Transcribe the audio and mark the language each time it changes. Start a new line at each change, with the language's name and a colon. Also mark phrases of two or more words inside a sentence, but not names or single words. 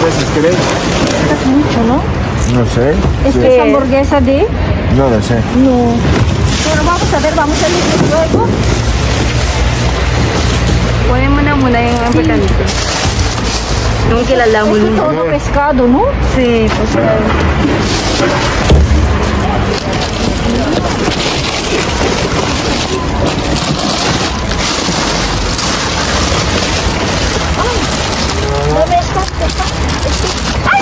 Spanish: querés? Es mucho, ¿no? No sé. Es Sí. que es hamburguesa de... No lo sé. No. Pero vamos a ver, vamos a elegir luego.
Filipino: Kunin mo na muna yung importante. Yung kilala mo
Spanish: Es nun. todo pescado, ¿no? Sí, pues ¿Dónde está? ¡Ay!